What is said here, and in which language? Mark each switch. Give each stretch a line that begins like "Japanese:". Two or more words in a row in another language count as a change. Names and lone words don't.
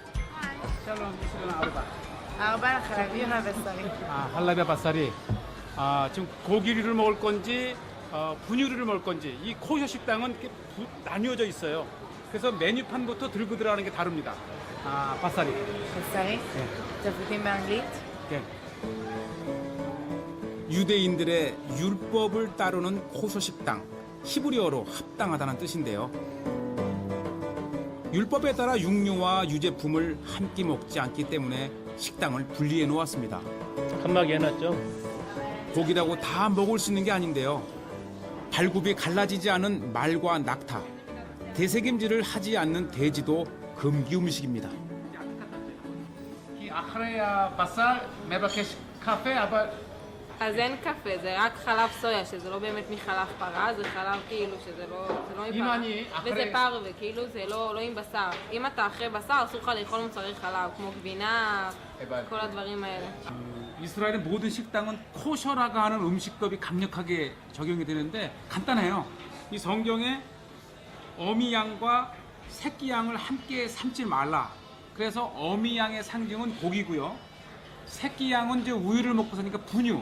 Hebrew: חלבי בשרי.
Korean: 지금 고기류를 먹을 건지 분유류를 먹을 건지 이 코셔 식당은 이렇게 나뉘어져 있어요. 그래서 메뉴판부터 들고 들어가는 게 다릅니다. 바사리.
Hebrew: בשרי? תבליטים באנגלית?
Korean: 네. 유대인들의 율법을 따르는 코셔 식당, 히브리어로 합당하다는 뜻인데요. 율법에 따라 육류와 유제품을 한 끼 먹지 않기 때문에 식당을 분리해 놓았습니다. 칸막이 해놨죠. 고기라고 다 먹을 수 있는 게 아닌데요. 발굽이 갈라지지 않은 말과 낙타, 대세김질을 하지 않는 돼지도 금기 음식입니다.
Hebrew: אחרי הבשר מבקש קפה, אבל אז אין קפה, זה רק חלב סויה, שזה לא באמת מחלב פרה, זה חלב כאילו שזה לא אם מפרה. אני וזה אחרי... פרווה, כאילו זה לא עם בשר. אם אתה אחרי בשר, אסור לך לאכול מוצרי חלב, כמו גבינה, כל הדברים האלה.
Korean: 이스라엘의 모든 식당은 코셔라고 하는 음식법이 강력하게 적용이 되는데 간단해요. 이 성경에 어미 양과 새끼 양을 함께 삶지 말라. 그래서 어미 양의 상징은 고기고요. 새끼 양은 이제 우유를 먹고 사니까 분유.